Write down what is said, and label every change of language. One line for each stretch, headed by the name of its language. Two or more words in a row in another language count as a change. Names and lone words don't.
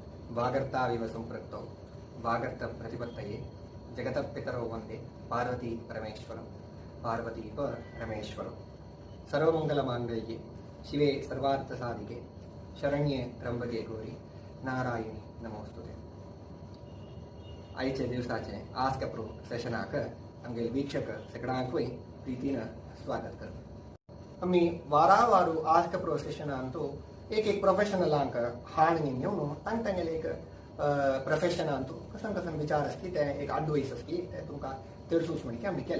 Sanskrit: वागर्ताविव सम्पृक्तौ वागर्तप्रतिपत्तये जगतपितरौ वन्दे पार्वती परमेश्वरं पार्वती परमेश्वरं सर्वमङ्गलमाङ्गल्ये शिवे सर्वार्थसाधिके शरण्ये त्र्यंबके गौरी नारायणी नमोस्तुते.
Konkani: आजच्या दिवसाचे आस्क प्रो सेशनाक आमगे वीक्षक सगळ्यांकूय प्रीतीनं स्वागत करतो. आम्ही वारावारू आस्क प्रो सेशनांतू एक प्रोफेशनलांक हाण घेऊन तांगेले एक प्रोफेशनांतू कसं विचार असती ते एक एडवाइस असती तुमकां तेरसूच म्हणके आमी केले.